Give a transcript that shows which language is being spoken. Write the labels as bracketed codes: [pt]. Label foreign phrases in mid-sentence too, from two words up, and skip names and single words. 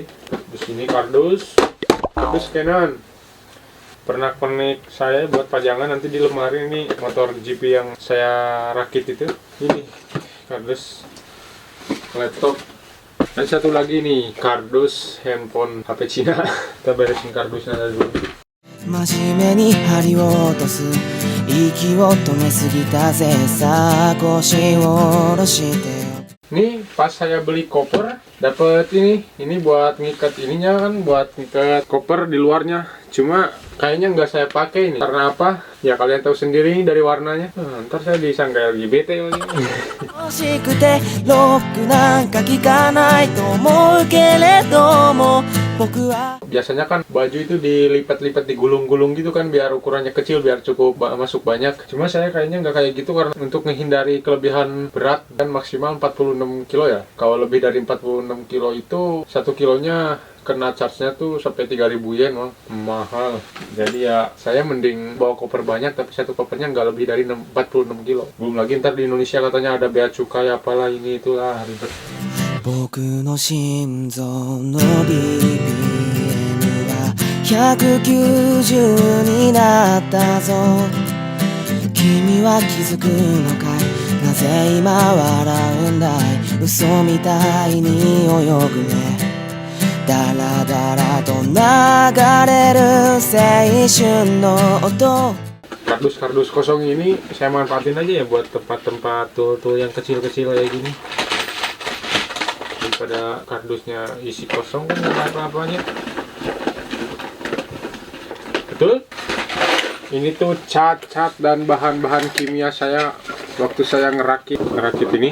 [id] Terus ini kardus Canon, pernah connect saya buat pajangan nanti di lemari. Ini motor GP yang saya rakit itu. Ini kardus laptop. Dan satu lagi nih kardus handphone HP Cina. Kita beresin kardusnya dulu. [ja] 真面目に針を落とす息を止めすぎたぜさあ腰を下ろしてよ [id] Ini pas saya beli koper dapet ini buat ngikat ininya kan, buat ngikat koper di luarnya. Cuma kayaknya nggak saya pakai ini. Karena apa? Ya kalian tahu sendiri dari warnanya. Ntar saya disangka LGBT lagi. [ja] 欲しくてロックなんか聞かないと思うけれども僕は [id] Biasanya kan baju itu dilipat-lipat, digulung-gulung gitu kan, biar ukurannya kecil, biar cukup masuk banyak. Cuma saya kayaknya nggak kayak gitu karena untuk menghindari kelebihan berat, kan maksimal 46 kilo ya. Kalau lebih dari 46 kilo itu 1 kilonya kena charge-nya tuh sampai 3.000 yen, Bang. Mahal. Jadi ya saya mending bawa koper banyak, tapi satu kopernya nggak lebih dari 46 kilo. Belum lagi ntar di Indonesia katanya ada bea cukai apalah ini itulah, ribet. [ja] 僕の心臓の BPM は190になったぞ君は気づくのかいなぜ今笑うんだい嘘みたいに泳ぐねダラダラと流れる青春の音 [id] Kardus kosong ini saya manfaatin aja ya buat tempat-tempat tuh yang kecil-kecil kayak gini. Daripada kardusnya isi kosong kan nggak ada apa-apanya. Betul? Ini tuh cat dan bahan-bahan kimia saya waktu saya ngerakit ini.